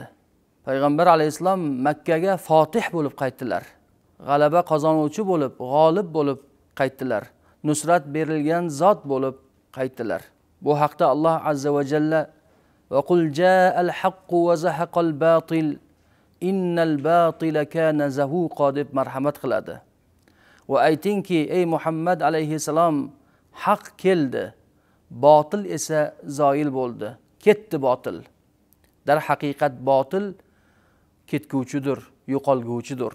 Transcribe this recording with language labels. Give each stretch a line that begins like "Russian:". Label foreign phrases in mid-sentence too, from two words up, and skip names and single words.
Uzbek: Payg'ambar alayhisalom Makkaga fotih bo'lib qaytdilar. G'alaba qozonuvchi bo'lib, g'olib bo'lib qaytdilar. Nusrat berilgan zot bo'lib qaytdilar. Bu haqda Alloh
Arabic: عز وجل وقل جاء الحق وزهق الباطل إن الباطل كان زهوقا
Uzbek: deb marhamat qiladi. Va aytingki, ey Muhammad alayhisalom, haq keldi, botil esa zoil bo'ldi. Ketdi botil. Dar haqiqat botil ketguvchidir, yo'qolguvchidir.